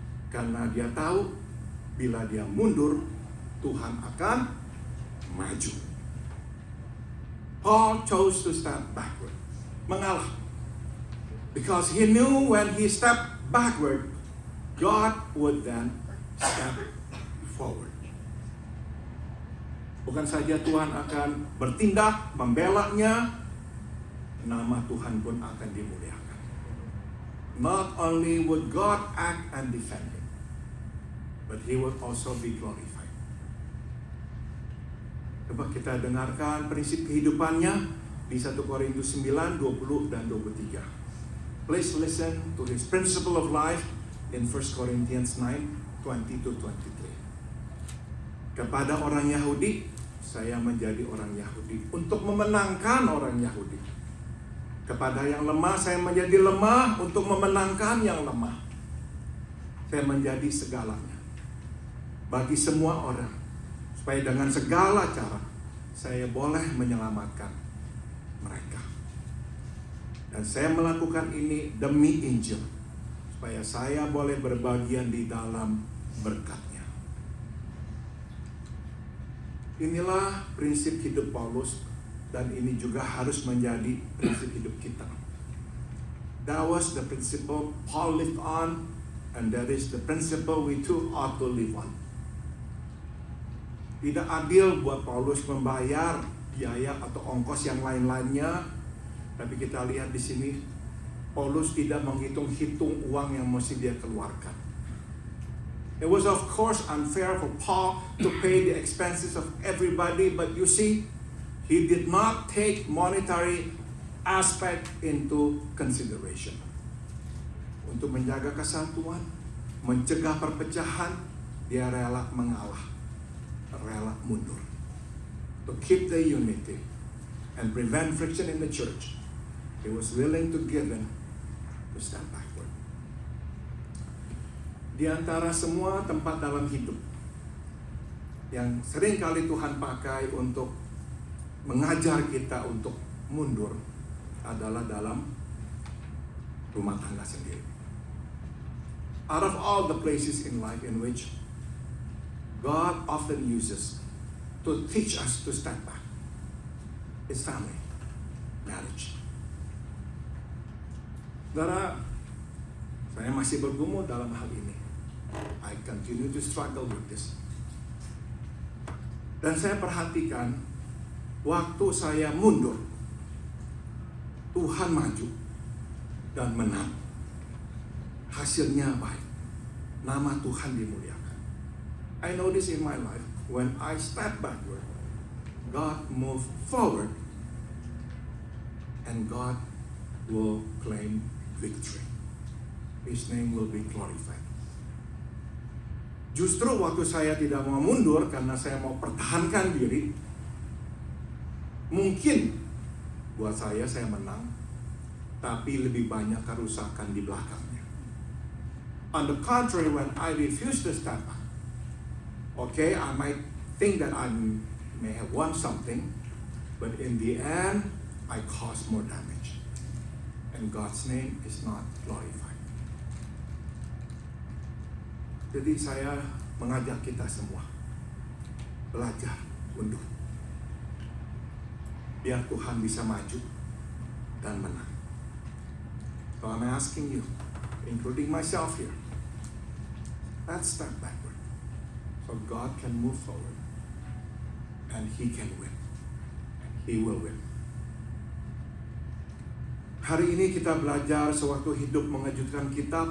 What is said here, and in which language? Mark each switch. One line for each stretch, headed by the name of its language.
Indonesian: Karena dia tahu bila dia mundur, Tuhan akan maju.
English: Paul chose to step backward, mengalah. Because he knew when he stepped backward, God would then step forward.
Indonesian: Bukan saja Tuhan akan bertindak, membelanya, nama Tuhan pun akan dimuliakan.
English: Not only would God act and defend him, but he would also be glorified.
Indonesian: Coba kita dengarkan prinsip kehidupannya di 1 Korintus 9, 20 dan 23.
English: Please listen to his principle of life in 1 Corinthians 9, 20-23.
Indonesian: Kepada orang Yahudi, saya menjadi orang Yahudi untuk memenangkan orang Yahudi. Kepada yang lemah, saya menjadi lemah untuk memenangkan yang lemah. Saya menjadi segalanya bagi semua orang, supaya dengan segala cara saya boleh menyelamatkan mereka. Dan saya melakukan ini demi Injil, supaya saya boleh berbagian di dalam berkat-Nya. Inilah prinsip hidup Paulus, dan ini juga harus menjadi prinsip hidup kita.
English: That was the principle Paul lived on, and that is the principle we too ought to live on.
Indonesian: Tidak adil buat Paulus membayar biaya atau ongkos yang lain-lainnya, tapi kita lihat di sini Paulus tidak menghitung-hitung uang yang mesti dia keluarkan.
English: It was of course unfair for Paul to pay the expenses of everybody, but you see, he did not take monetary aspect into consideration.
Indonesian: Untuk menjaga kesatuan, mencegah perpecahan, dia rela mengalah, rela mundur.
English: To keep the unity and prevent friction in the church, he was willing to give in, to stand backward.
Indonesian: Di antara semua tempat dalam hidup yang sering kali Tuhan pakai untuk mengajar kita untuk mundur adalah dalam rumah tangga sendiri.
English: Out of all the places in life in which God often uses to teach us to stand back, it's family, marriage.
Indonesian: Saudara, saya masih bergumul dalam hal ini.
English: I continue to struggle with this.
Indonesian: Dan saya perhatikan, waktu saya mundur, Tuhan maju dan menang. Hasilnya baik. Nama Tuhan dimuliakan.
English: I know this in my life. When I step backward, God move forward, and God will claim victory. His name will be glorified.
Indonesian: Justru waktu saya tidak mau mundur karena saya mau pertahankan diri, mungkin buat saya menang, tapi lebih banyak kerusakan di belakangnya.
English: On the contrary, when I refuse to step back, okay, I might think that I may have won something, but in the end, I cause more damage. And God's name is not glorified.
Indonesian: Jadi saya mengajak kita semua belajar mundur, biar Tuhan bisa maju dan menang.
English: So I'm asking you, including myself here, let's step backward so God can move forward and He can win. He will win.
Indonesian: Hari ini kita belajar sewaktu hidup mengejutkan kita.